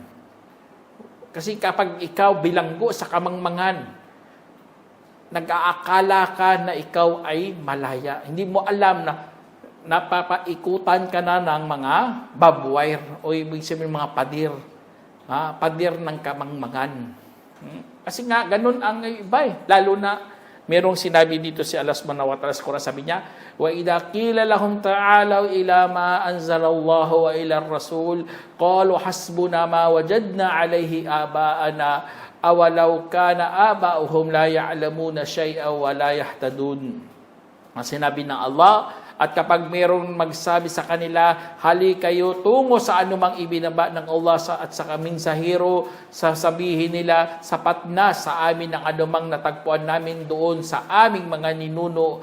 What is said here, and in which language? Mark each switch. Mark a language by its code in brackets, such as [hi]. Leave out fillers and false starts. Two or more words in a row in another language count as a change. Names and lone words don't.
[tl] Kasi kapag ikaw bilanggo sa kamangmangan, nag-aakala ka na ikaw ay malaya. Hindi mo alam na napapaikutan ka na ng mga [en] barbed wire [tl] o ibig sabihin mga padir. Padir ng kamangmangan. Kasi nga, ganun ang iba eh. Lalo na, merong sinabi dito si [ar] الله سبحانه وتعالى [tl] sa Quran, sabi niya, [ar] وَإِذَا قِيلَ لَهُمْ تَعَالَوْا إِلَى مَا أَنزَلَ اللَّهُ وَإِلَى الرَّسُولِ قَالُوا حَسْبُنَا مَا وَجَدْنَا عَلَيْهِ آبَاءَنَا أَوَلَوْ كَانَ آبَاؤُهُمْ لَا يَعْلَمُونَ شَيْئًا وَلَا يَهْتَدُونَ. [tl] Ang sinabi ng Allah, at kapag mayroong magsabi sa kanila, hali kayo tungo sa anumang ibinaba ng Allah at sa kaming sahiro, sasabihin nila, sapat na sa amin ang anumang natagpuan namin doon sa aming mga ninuno.